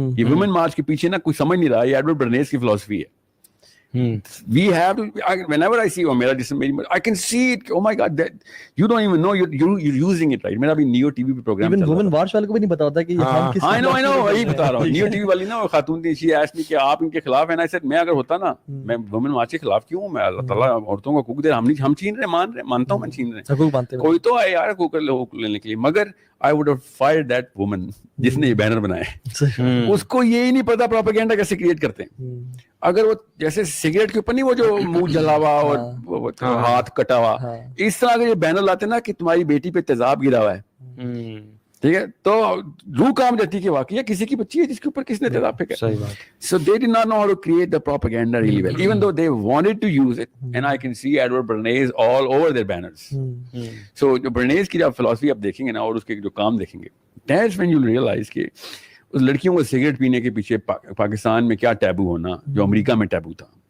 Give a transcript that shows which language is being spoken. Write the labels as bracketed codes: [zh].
[ur] یہ وومن مارچ کے پیچھے نا کوئی سمجھ نہیں رہا, یہ ایڈورڈ برنیز کی فلسفی ہے. [en] We have to, whenever I see میرا جسم, I can see it. Oh my God, that you don't even know you're using it, right? [ur] میرا بھی نیو ٹی وی پہ پروگرام even women watch والے کو بھی نہیں پتا ہوتا کہ ہم کس. [en] I know [ur] وہی بتا رہا ہوں. نیو ٹی وی والی نا خاتون تھی, [en] she asked me [ur] کہ آپ ان کے خلاف ہیں نا. [en] I said [ur] میں اگر ہوتا نا میں وومن مارچ کے خلاف کیوں ہوں, میں اللہ تعالیٰ عورتوں کو حقوق دے رہا, ہم چھین رہے, مانتا ہوں میں چھین رہے, کوئی تو آئے یار حقوق لینے کے لیے. [en] مگر I would have fired that woman [ur] جس نے یہ بینر بنایا. اس کو یہی نہیں پتا پروپیگنڈا کیسے کریٹ کرتے ہیں. اگر وہ جیسے سگریٹ کے اوپر نہیں وہ جو منہ جلا ہوا اور ہاتھ کٹا ہوا, اس طرح اگر یہ بینر لاتے نا کہ تمہاری بیٹی پہ تیزاب گرا ہوا ہے, ٹھیک ہے, تو روح کام جاتی کہ واقعی کسی کی بچی ہے جس کے اوپر کس نے تیزاب پھینکا. [en] So they did not know how to create the propaganda really well, even though they wanted to use it. And I can see Edward Bernays all over their banners. [ur] So جو برنیز کی جب فلسفی آپ دیکھیں گے نا اور اس کے جو کام دیکھیں گے, [en] that's when you'll realize [ur] کہ اس لڑکیوں کو سگریٹ پینے کے پیچھے پاکستان میں کیا ٹیبو ہونا جو امریکہ میں ٹیبو تھا.